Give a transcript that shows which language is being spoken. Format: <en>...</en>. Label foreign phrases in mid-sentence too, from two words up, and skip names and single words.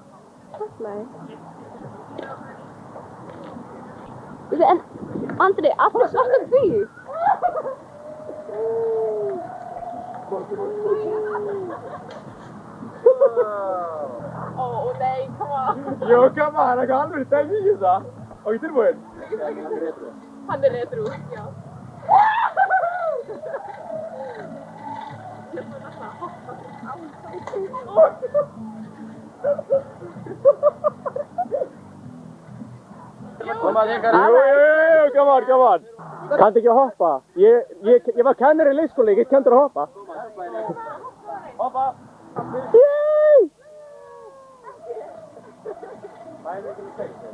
<is>Nei. En, Andri, alltaf svartum því. Ó, nei,</is> <en>come on. Jó, come on,</en> <is>það er eitthvað alveg stemming í það. Og ég tilbúinn. Hann er retro, já. Jú,</is> <en>come on.</en> <is>Kanntu ekki að hoppa? Ég var kennari í leikskóla, ég get kenndur að hoppa. Hoppa! Yey! Það er ekki með teikt.</is>